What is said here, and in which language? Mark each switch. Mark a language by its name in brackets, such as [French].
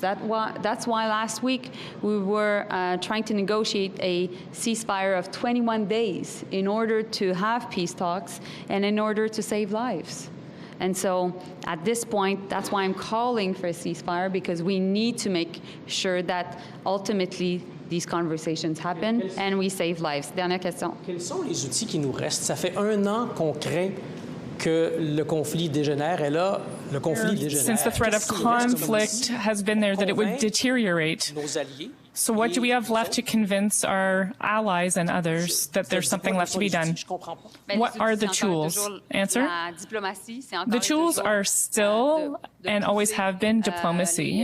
[English] That's why last week we were trying to negotiate a ceasefire of 21 days in order to have peace talks and in order to save lives. And so at this point, that's why I'm calling for a ceasefire, because we need to make sure that ultimately these conversations happen and we save lives. [French] Dernière question. Quels sont les outils qui nous restent? Ça fait 1 an qu'on craint que le conflit dégénère, et là, le conflit dégénère. [English] Since the threat of conflict has been there, that it would deteriorate. [French] Nos alliés. [English] So what do we have left to convince our allies and others that there's something left to be done? What are the tools? Answer? The tools are still and always have been diplomacy.